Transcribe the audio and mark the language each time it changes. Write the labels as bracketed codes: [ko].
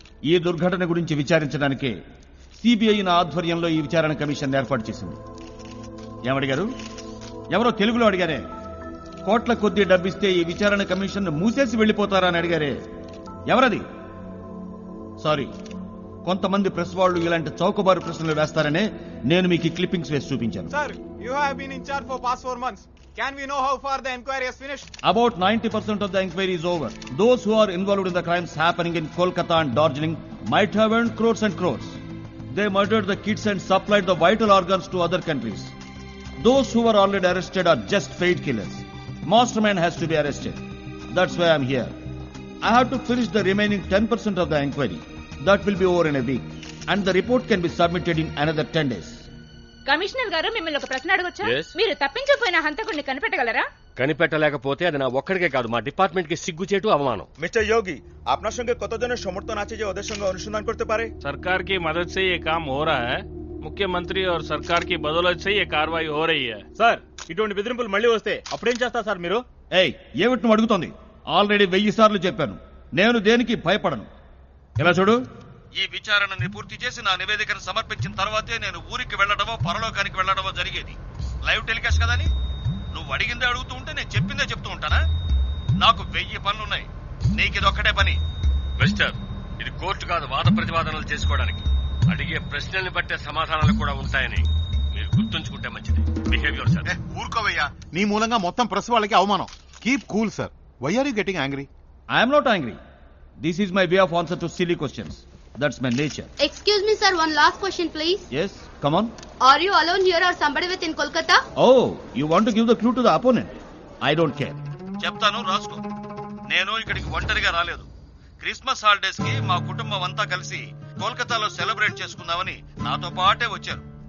[te] ఈ దుర్ఘటన గురించి విచారించడానికే సిబిఐ నా ఆధ్వర్యంలో ఈ విచారణ కమిషన్ ఏర్పాటు చేసింది. ఏమడిగారు? ఎవరో తెలుగులో అడిగారే. కోట్ల కొద్దీ డబ్బిస్తే ఈ విచారణ కమిషన్ మూసేసి వెళ్లిపోతారా అని అడిగారే. ఎవరది? సారీ, కొంతమంది ప్రెస్ వాళ్ళు ఇలాంటి చౌకబారు ప్రశ్నలు వేస్తారనే నేను మీకు ఈ క్లిప్పింగ్స్ వేసి చూపించాను. [en] Sir, you have been in charge for past 4 months. Can we know how far the inquiry has finished? About 90% of the inquiry is over. Those who are involved in the crimes happening in Kolkata and Darjeeling might have earned crores and crores. They murdered the kids and supplied the vital organs to other countries. Those who were already arrested are just paid killers. Mastermind has to be arrested. That's why I'm here. I have to finish the remaining 10% of the inquiry. That will be over in a week. And the report can be submitted in another 10 days. [te] Commissioner గారు మిమ్మల్ని ఒక ప్రశ్న అడగొచ్చా? [en] Yes. [te] మీరు తప్పించిపోయిన హంతకుడిని కనిపెట్టగలరా? కనిపెట్టలేకపోతే అది నా ఒక్కడికే కాదు, మా డిపార్ట్మెంట్ కి సిగ్గుచేటు అవమానం. [bn] মিস্টার যোগী, আপনার সঙ্গে কতজনের সমর্থন আছে যে ওদের সঙ্গে অনুসন্ধান করতে পারে? [hi] सरकार की मदद से ये काम हो रहा है. मुख्यमंत्री और सरकार की बदौलत से ये कार्रवाई हो रही है. [te] సార్, ఇటువంటి బెదిరింపులు మళ్ళీ వస్తే అప్పుడేం చేస్తారు సార్ మీరు? ఏయ్, ఏమిటి నువ్వు అడుగుతోంది? ఆల్రెడీ 1000 సార్లు చెప్పాను, నేను దేనికి భయపడను. ఇలా చూడు, ఈ విచారణని పూర్తి చేసి నా నివేదికను సమర్పించిన తర్వాతే నేను ఊరికి వెళ్లడమో పరలోకానికి వెళ్లడమో జరిగేది. లైవ్ టెలికాస్ట్ కదని నువ్వు అడిగిందే అడుగుతూ ఉంటే నేను చెప్పిందే చెప్తూ ఉంటానా? నాకు 1000 పనులున్నాయి, నీకు ఇది ఒక్కటే పని. మిస్టర్, ఇది కోర్టు కాదు వాద ప్రతివాదనలు చేసుకోవడానికి. అడిగే ప్రశ్నల్ని బట్టే సమాధానాలు కూడా ఉంటాయని మీరు గుర్తుంచుకుంటే మంచిది. Behaviour sir. ఊరుకోవయ్యా, నీ మూలంగా మొత్తం ప్రెస్ వాళ్ళకి అవమానం. [en] Keep cool sir. Why are you getting angry? I'm not angry. This is my way of answer to silly questions. That's my nature. Excuse me, sir. One last question, please. Yes, come on. Are you alone here or somebody with in Kolkata? Oh, you want to give the clue to the opponent? I don't care. [te] చెప్తాను, రాసుకో. నేను ఇక్కడికి ఒంటరిగా రాలేదు. Christmas holidays కి మా కుటుంబం అంతా కలిసి కోల్కతాలో సెలబ్రేట్ చేసుకుందామని నాతో పాటే వచ్చారు.